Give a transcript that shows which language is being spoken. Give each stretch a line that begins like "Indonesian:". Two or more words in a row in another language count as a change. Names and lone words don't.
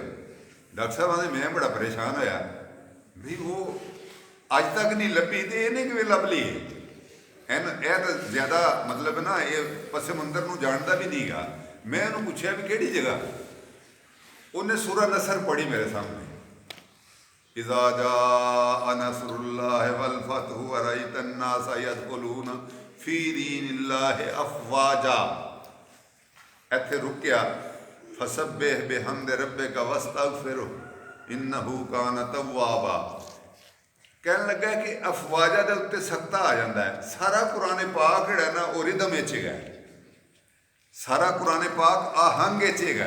Punjabi: ਡਾਕਟਰ ਸਾਹਿਬ ਨੇ ਮੈਂ ਬੜਾ ਪਰੇਸ਼ਾਨ ਹੋਇਆ ਵੀ ਉਹ ਅੱਜ ਤੱਕ ਨਹੀਂ ਲੱਭੀ ਤੇ ਇਹਨੇ ਕਿਵੇਂ ਲੱਭ ਲਈ। ਇਹ ਤਾਂ ਜ਼ਿਆਦਾ ਮਤਲਬ ਨਾ ਇਹ ਪਸੇ ਮੰਦਰ ਨੂੰ ਜਾਣਦਾ ਵੀ ਨਹੀਂਗਾ। ਮੈਂ ਉਹਨੂੰ ਪੁੱਛਿਆ ਵੀ ਕਿਹੜੀ ਜਗ੍ਹਾ, ਉਹਨੇ ਸੂਰਾ ਨਸਰ ਪੜ੍ਹੀ ਮੇਰੇ ਸਾਹਮਣੇ।
Arabic: إذا جاء نصر الله والفتح ورأيت الناس يدخلون في دين الله أفواجا.
Punjabi: ਇੱਥੇ ਰੁਕਿਆ
Arabic: فسبح بحمد ربك واستغفره إنه كان توابا.
Punjabi: ਕਹਿਣ ਲੱਗਾ ਕਿ ਅਫਵਾਜਾ ਦੇ ਉੱਤੇ ਸਖਤਾ ਆ ਜਾਂਦਾ ਹੈ। ਸਾਰਾ ਕੁਰਾਨ ਪਾਕ ਜਿਹੜਾ ਨਾ ਉਹ ਰਿਦਮ ਵਿੱਚ ਹੈਗਾ, ਸਾਰਾ ਕੁਰਾਨ ਪਾਕ ਆਹੰਗ ਵਿੱਚ ਹੈਗਾ।